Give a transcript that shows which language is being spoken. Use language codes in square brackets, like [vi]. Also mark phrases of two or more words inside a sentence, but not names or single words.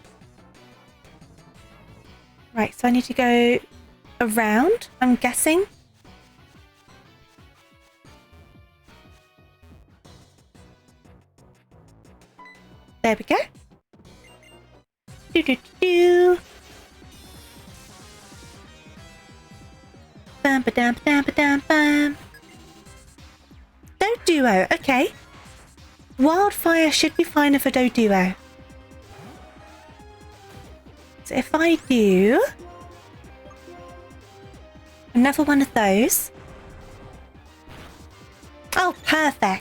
[en] Right, so I need to go around, I'm guessing. There we go. Do. Bam, ba-dam, ba-dam, ba-dam, bam. Doduo, okay. Wildfire should be fine for Doduo. So if I do another one of those. Oh, perfect.